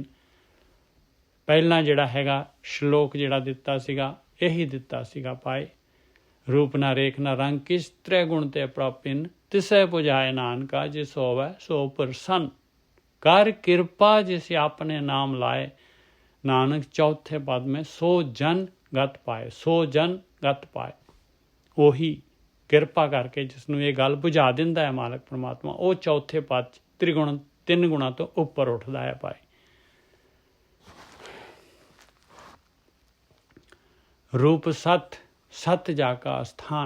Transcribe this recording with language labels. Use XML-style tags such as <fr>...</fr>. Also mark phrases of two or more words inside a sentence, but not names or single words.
<pa>ਪਹਿਲਾਂ ਜਿਹੜਾ ਹੈਗਾ ਸ਼ਲੋਕ ਜਿਹੜਾ ਦਿੱਤਾ ਸੀਗਾ ਇਹੀ ਦਿੱਤਾ ਸੀਗਾ ਭਾਈ। ਰੂਪ ਨਾ ਰੇਖ ਨਾ ਰੰਗ ਕਿਸ, ਤ੍ਰੈਗੁਣ ਤੇ ਪ੍ਰਭਿੰਨ। ਤਿਸੈ ਪੁਜਾਏ ਨਾਨਕਾ, ਜਿਸ ਹੋਵੈ ਸੋ ਪ੍ਰਸੰਨ। ਕਰ ਕਿਰਪਾ ਜਿਸ ਆਪਨੇ ਨਾਮ ਲਾਏ, ਨਾਨਕ ਚੌਥੇ ਪਦ ਮੇਂ ਸੋ ਜਨ ਗਤ ਪਾਏ, ਸੋ ਜਨ ਗਤ ਪਾਏ। ਉਹੀ ਕਿਰਪਾ ਕਰਕੇ ਜਿਸ ਨੂੰ ਇਹ ਗੱਲ ਬੁਝਾ ਦਿੰਦਾ ਹੈ ਮਾਲਕ ਪਰਮਾਤਮਾ, ਉਹ ਚੌਥੇ ਪਦ 'ਚ ਤ੍ਰਿਗੁਣ 3 ਗੁਣਾ ਤੋਂ ਉੱਪਰ ਉੱਠਦਾ ਹੈ ਭਾਈ। ਰੂਪ ਸਤ, ਸਤ ਜਾ ਕਾ ਸਥਾਨ।</pa>